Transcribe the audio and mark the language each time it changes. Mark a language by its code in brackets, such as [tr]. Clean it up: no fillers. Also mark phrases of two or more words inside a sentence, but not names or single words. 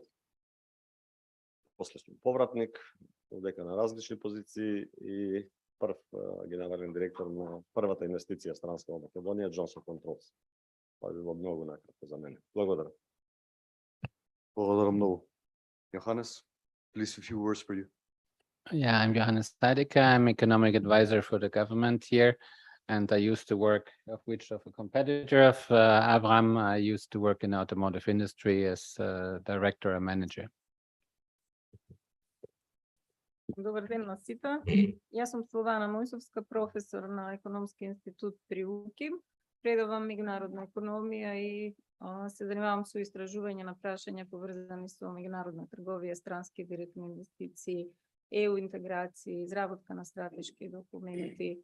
[mk] После сум повратник, одека на различни позиции и прв генерален директор на првата инвестиција странска во Македонија, Johnson Controls. Това било многу накратко за мене. Благодарам. Благодарам многу. [en] Johannes, please a few words for you. Yeah, I'm Johannes Steidecker. I'm economic advisor for the government here. And I used to work, of a competitor of Avram. I used to work in the automotive industry as director and manager. [mk] Добар ден на сите. Јас сум Силвана Мојсовска, професор на Економски институт при УКИМ. Предавам меѓународна економија и се занимавам со истражување на прашања поврзани со меѓународна трговија, странски директни инвестиции, ЕУ интеграција, изработка на стратешки документи.